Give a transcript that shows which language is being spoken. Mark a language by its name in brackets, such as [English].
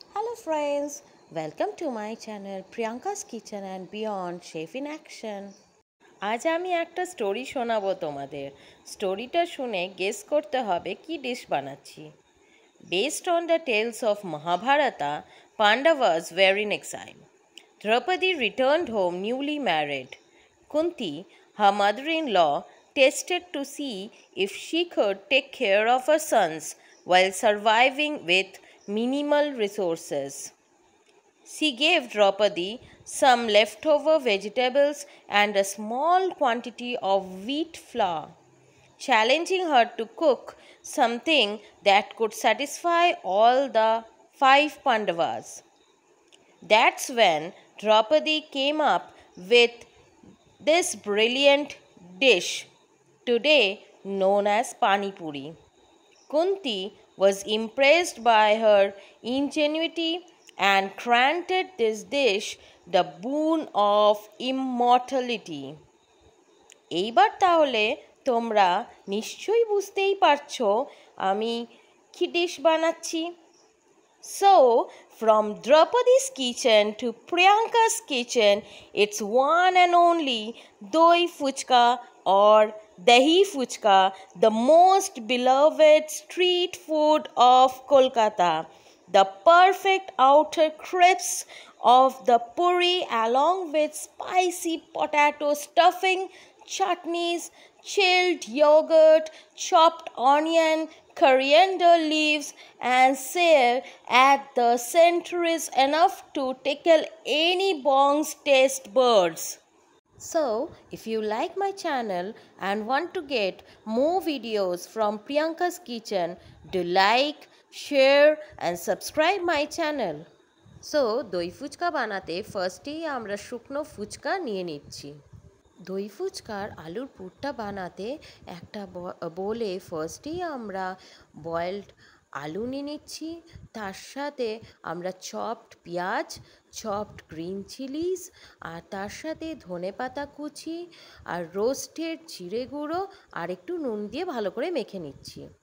[English] Hello friends, welcome to my channel Priyanka's Kitchen and Beyond Chef in Action. [Bangla] আজ আমি একটা story শোনাবো তোমাদের। স্টোরিটা শুনে গেস করতে হবে কি ডিশ বানাচ্ছি। [English] Based on the tales of Mahabharata, Pandavas were in exile. Draupadi returned home newly married. Kunti, her mother-in-law, tested to see if she could take care of her sons while surviving with minimal resources. She gave Draupadi some leftover vegetables and a small quantity of wheat flour, challenging her to cook something that could satisfy all the 5 Pandavas. That's when Draupadi came up with this brilliant dish, today known as Pani Puri. Kunti was impressed by her ingenuity and granted this dish the boon of immortality. [Bangla] এইবার তাহলে তোমরা নিশ্চয়ই বুঝতেই পারছো আমি কি dish বানাচ্ছি। [English] So, from Draupadi's kitchen to Priyanka's kitchen, it's one and only Doi Fuchka or Dahi Fuchka, the most beloved street food of Kolkata. The perfect outer crisps of the puri along with spicy potato stuffing, chutneys, chilled yogurt, chopped onion, coriander leaves and sale at the center is enough to tickle any bong's taste buds. So, if you like my channel and want to get more videos from Priyanka's Kitchen, do like, share and subscribe my channel. [Bangla] So, দই ফুচকা বানাতে ফার্স্টেই আমরা শুকনো ফুচকা নিয়ে নিচ্ছি। দই ফুচকার আলুর পুরটা বানাতে একটা বোলে ফার্স্টেই আমরা বয়েলড আলু নিয়ে নিচ্ছি, তার সাথে আমরা চপড পেঁয়াজ, চপড গ্রিন চিলিজ আর তার সাথে ধনেপাতা কুচি আর রোস্টেড জিরে গুঁড়ো আর একটু নুন দিয়ে ভালো করে মেখে নিচ্ছি।